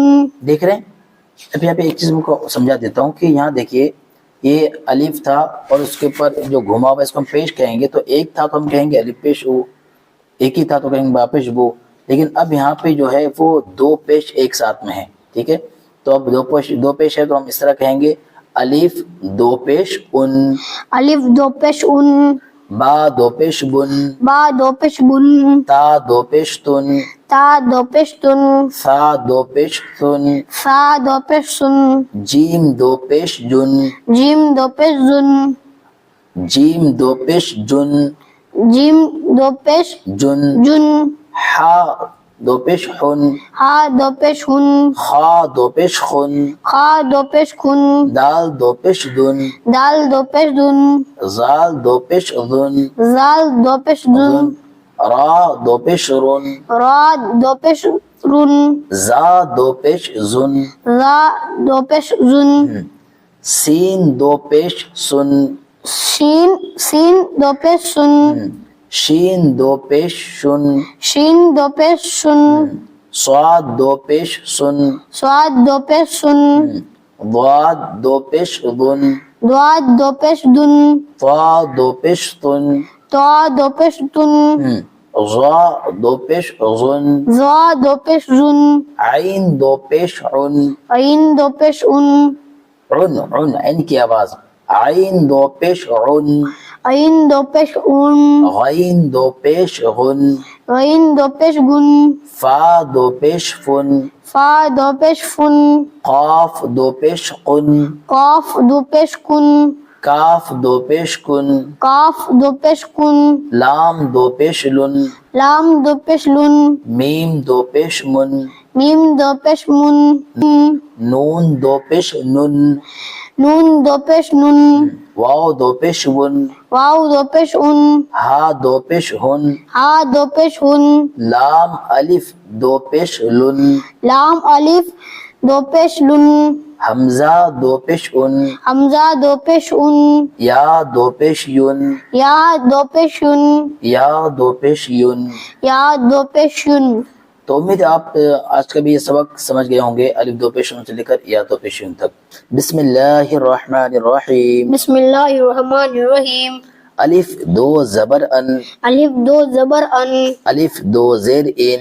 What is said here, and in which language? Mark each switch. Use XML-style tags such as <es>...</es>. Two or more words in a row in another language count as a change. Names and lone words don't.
<ur>دیکھ رہے ہیں اب یہاں پہ ایک چیز کو سمجھا دیتا ہوں کہ یہاں دیکھیے یہ الف تھا اور اس کے اوپر جو گھما ہوا اس کو ہم پیش کہیں گے تو ایک تھا تو ہم کہیں گے الف پیش او ایک ہی تھا تو کہیں گے با پیش بو لیکن اب یہاں پہ جو ہے وہ دو پیش ایک ساتھ میں ہے ٹھیک ہے تو اب دو پیش ہے تو ہم اس طرح کہیں گے الف دو پیش ان الف دو پیش ان با دو پیش بن با دو پیش بن تا دو پیش تن تا دو پیش تن سا دو پیش سن سا دو پیش سن جیم دو پیش جن جیم دو پیش زن جیم دو پیش جن جیم دو پیش جن جن ہا دو پیش خن ہا دو پیش ہن خا دو پیش خن خا دو پیش خن دال دو پیش دن دال دو پیش دن زال دو پیش ذن زال دو پیش دن را دو پیش رن را دو پیش رن زا دو پیش زن را دو پیش زن سین دو پیش سن, شین سین دو پیش سن, شین دو پیش شن, شین دو پیش شن, صاد دو پیش سن, سواد دو پیش سن, ضاد دو پیش ضن, دواد دو پیش دن, طا دو پیش تن, تو دو پیش تن, ظا دو پیش ظن, زا دو پیش زن, عین دو پیش عن, عین دو پیش ان, عن عین کی آواز, عین دو پیش عن, عین دو پیش ان, غین دو پیش غن, غین دو پیش گن, فا دو پیش فن, فا دو پیش فن, قاف دو پیش قن, قاف دو پیش کن, کاف دو پیش کن, کاف دو پیش کن, لام دو پیش لن, لام دو پیش لن, میم دو پیش من, میم دو پیش من, نون دو پیش نن, نون دو پیش نن, واو دو پیش ون, واو دو پیش ان, ہا دو پیش ہن, ہا دو پیش ہن, لام الف دو پیش لن, لام الف دو پیش لن, حمزہ دو پیش ان, حمزہ دو پیش ان, یا دو پیش یون, یا دو پیش یون, یا دو پیش یون. یا دو پیش یون. تو امید ہے آپ آج کا بھی یہ سبق سمجھ گئے ہوں گے الف دو پیش سے لے کر یا دو پیش تک.</ur> <ar>بسم اللہ الرحمن الرحیم. بسم اللہ الرحمن الرحیم.</ar> <ur>الف دو زبر ان, الف دو زبر ان, الف دو زیر ان,</ur>